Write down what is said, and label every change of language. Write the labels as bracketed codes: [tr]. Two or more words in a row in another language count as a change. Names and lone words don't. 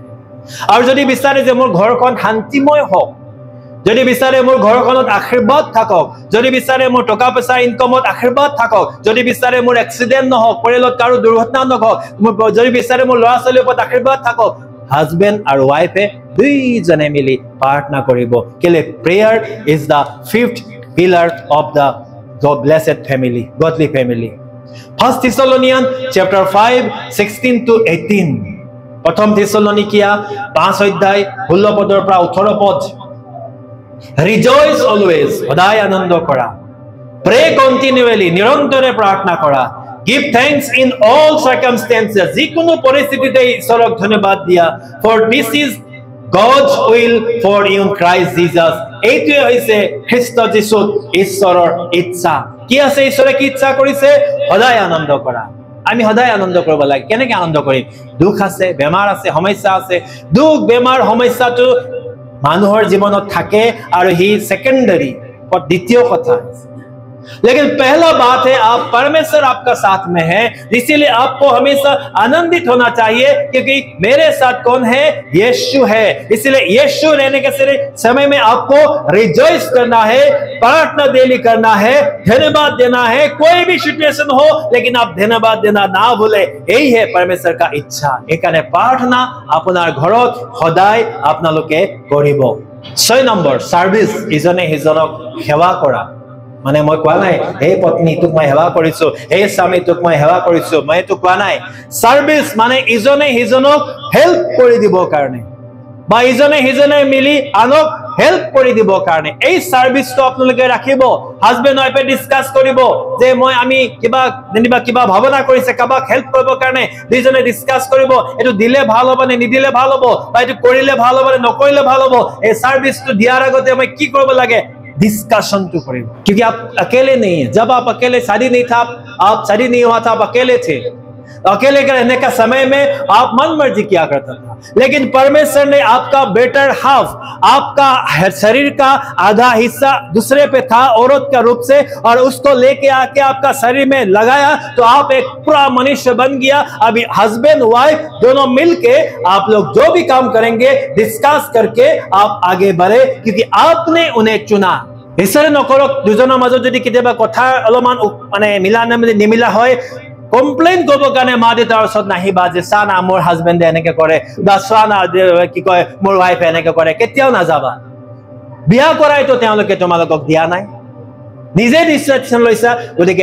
[as] আৰু যদি বিচাৰে যে মোৰ ঘৰখন শান্তিময় হওক যদি বিচাৰে মোৰ ঘৰখনত আশীৰ্বাদ থাকক যদি বিচাৰে মোৰ টকা পইচা ইনকামত আশীৰ্বাদ থাকক যদি বিচাৰে মোৰ এক্সিডেন্ট নহওক পৰিয়ালত কাৰো দুৰ্ঘটনা নহওক যদি বিচাৰে মোৰ ল'ৰা ছোৱালীৰ ওপৰত আশীৰ্বাদ থাকক হাজবেন্ড আৰু ওয়াইফে দুইজনে মিলি প্ৰাৰ্থনা কৰিব কেলে [en] prayer is the fifth pillar of the blessed family godly family First Thessalonians chapter [as] 5 16 to 18 প্ৰথম থেছালনিকিয়া 5 অধ্যায় 16 পদৰ পৰা 18 পদ [en] Rejoice always [as] সদায় আনন্দ কৰা [en] pray continually [as] নিৰন্তৰে প্ৰাৰ্থনা কৰা [en] give thanks in all circumstances [as] যিকোনো পৰিস্থিতিতে ঈশ্বৰক ধন্যবাদ দিয়া [en] for this is God's will for you in Christ Jesus [as] এইটোৱে হৈছে খ্ৰীষ্ট যীশুত ঈশ্বৰৰ ইচ্ছা কি আছে ঈশ্বৰে কি ইচ্ছা কৰিছে সদায় আনন্দ কৰা আমি সদায় আনন্দ কৰিব লাগে কেনেকৈ আনন্দ কৰিম দুখ আছে বেমাৰ আছে সমস্যা আছে দুখ বেমাৰ সমস্যাটো মানুহৰ জীৱনত থাকে আৰু হি সেকেন্ডাৰী और [hi] द्वितीय कथा लेकिन पहला बात है आप परमेश्वर आपका साथ में है इसीलिए आपको हमेशा आनंदित होना चाहिए क्योंकि मेरे साथ कौन है यीशु है इसलिए यीशु रहने के समय में आपको रिजॉइस करना है प्रार्थना डेली करना है धन्यवाद देना है कोई भी सिचुएशन हो लेकिन आप धन्यवाद देना ना भूले यही है परमेश्वर का इच्छा एकाने प्रार्थना [as] আপোনাৰ ঘৰত সদায় আপোনালোকে কৰিব 6 নম্বৰ সার্ভিস ইজনে হিজনক সেৱা কৰা মানে মই কোৱা নাই হে পত্নী তোক মই সেৱা কৰিছো হে স্বামী তোক মই সেৱা কৰিছো মই তো কোৱা নাই সার্ভিস মানে ইজনে হিজনক হেল্প কৰি দিব কাৰণে বা ইজনে হিজনে মিলি আনক হেল্প কৰি দিব কাৰণে এই সাৰ্ভিসটো আপোনালোকে ৰাখিব [en] husband wife [as] ডিসকাস কৰিব যে আমি কিবা ভাৱনা কৰিছে কাবাক হেল্প কৰিব কাৰণে দুইজনে ডিসকাস কৰিব এটো দিলে ভাল হ'ব নে নিদিলে ভাল হ'ব বা এটো কৰিলে ভাল হ'ব নে নকৰিলে ভাল হ'ব এই সাৰ্ভিসটো দিয়াৰ আগতে আমি কি কৰিব লাগে [hi] डिस्कशन तो करें क्योंकि आप अकेले नहीं हैं जब आप अकेले शादी नहीं [as] था आप शादी नहीं [hi] हुआ था आप अकेले थे अकेले रहने का समय में आप मन मर्जी किया करता था लेकिन परमेश्वर ने आपका [en] better half [hi] आपका शरीर का आधा हिस्सा दूसरे पे था औरत का रूप से और उसको लेके आके आपका शरीर में लगाया तो आप एक पूरा मनुष्य बन गया अभी [en] husband wife [hi] दोनों मिलके आप लोग जो भी काम करेंगे डिस्कस करके आप आगे बढ़े क्योंकि आपने उन्हें चुना इसरे नकरक दुजনৰ [as] মাজত যদি কেতিয়াবা কথা অলমান মানে মিলা নিমিলা হয় কমপ্লেইন কৰিব কাৰণে মা দেউতাৰ ওচৰত নাহিবা যে সানা মোৰ হাজবেণ্ডে এনেকে কৰে বা সানা কি কয় মোৰ ওয়াইফে এনেকে কৰে কেতিয়াও নাযাবা বিয়া কৰাইতো তেওঁলোকে তোমালোকক দিয়া নাই নিজে ডিসিশন লৈছা গতিকে